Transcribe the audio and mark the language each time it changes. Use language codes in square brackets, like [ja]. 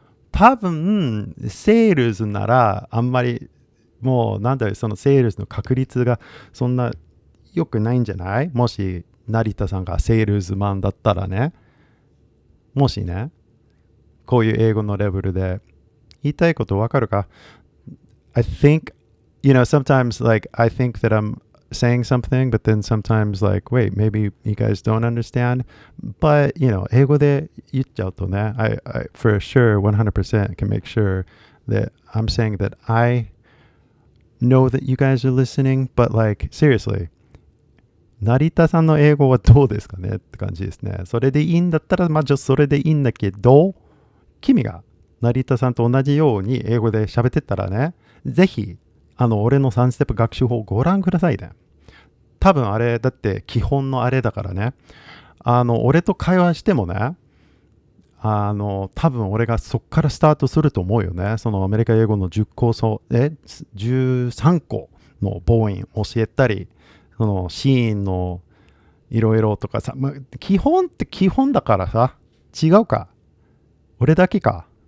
[ja] 多分セールスならあんまりもうそのセールスの確率がそんな良くないんじゃない？もし成田さんがセールスマンだったらね、もしね、こういう英語のレベルで言いたいことわかるか？ [en] I think, sometimes I think that I'm saying something, but then sometimes wait, maybe you guys don't understand. But, [ja] 英語で言っちゃうとね、 [en] I for sure 100% can make sure that I'm saying that I know that you guys are listening, but seriously, [ja] 成田さんの英語はどうですかねって感じですね。それでいいんだったら、それでいいんだけど、君が成田さんと同じように英語で喋ってたらね、ぜひ、俺の3ステップ学習法をご覧くださいね。多分あれ、だって基本のあれだからね。俺と会話してもね、多分俺がそっからスタートすると思うよね。そのアメリカ英語の13個の母音教えたり、そのシーンのいろいろとかさ、基本って基本だからさ、違うか。俺だけか。